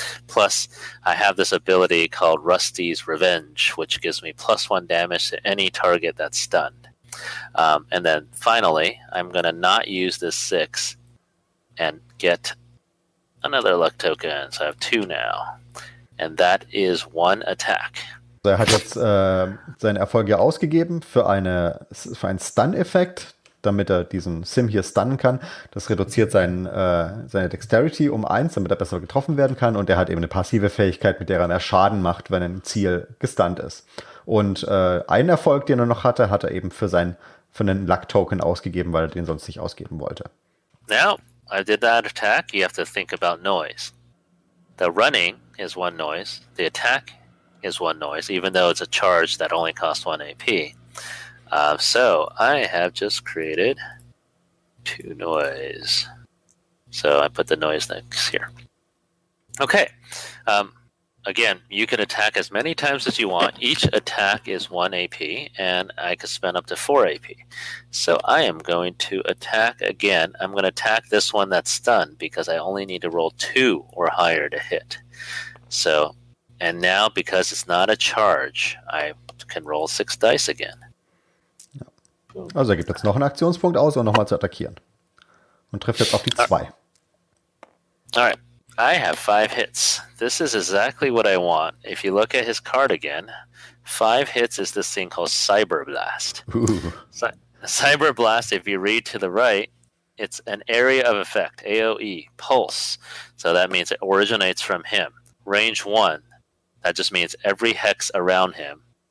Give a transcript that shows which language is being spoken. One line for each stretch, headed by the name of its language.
English: Plus, I have this ability called Rusty's Revenge, which gives me +1 damage to any target that's stunned. And then finally, I'm going to not use this 6 and get another luck token. So I have 2 now. And that is 1 attack.
German: Er hat jetzt seinen Erfolg ja ausgegeben für einen Stun-Effekt, damit er diesen Sim hier stunnen kann. Das reduziert seine Dexterity um 1, damit er besser getroffen werden kann. Und er hat eben eine passive Fähigkeit, mit der er mehr Schaden macht, wenn ein Ziel gestunt ist. Und einen Erfolg, den er noch hatte, hat er eben für einen Luck-Token ausgegeben, weil er den sonst nicht ausgeben wollte.
English: Now, I did that attack. You have to think about noise. The running is 1 noise. The attack is 1 noise, even though it's a charge that only costs 1 AP. So I have just created 2 noise. So I put the noise next here. Okay. Again, you can attack as many times as you want. Each attack is 1 AP, and I can spend up to 4 AP. So I am going to attack again. I'm going to attack this one that's stunned because I only need to roll 2 or higher to hit. So, and now because it's not a charge, I can roll 6 dice again.
German: Also er gibt jetzt noch einen Aktionspunkt aus, um nochmal zu attackieren. Und trifft jetzt auf die 2.
English: All right. I have 5 hits. This is exactly what I want. If you look at his card again, 5 hits is this thing called Cyber Blast. Cyber Blast, if you read to the right, it's an area of effect, AoE, pulse. So that means it originates from him. Range 1, that just means every hex around him.